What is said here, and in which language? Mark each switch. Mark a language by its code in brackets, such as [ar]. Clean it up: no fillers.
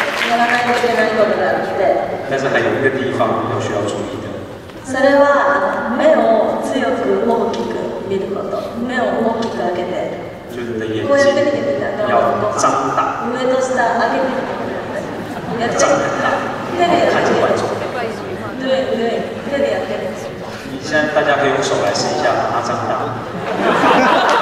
[ja] やらないといけないことがあって。 [zh] 但是还有一个地方要需要注意的。 [ja] それは目を強く大きく見ること、目を大きく開けて、こうやって見てみたら、上と下上げてみて、やって、手でやってみて、对，手でやってみて。 [zh] 现在大家可以用手来试一下，把它张大。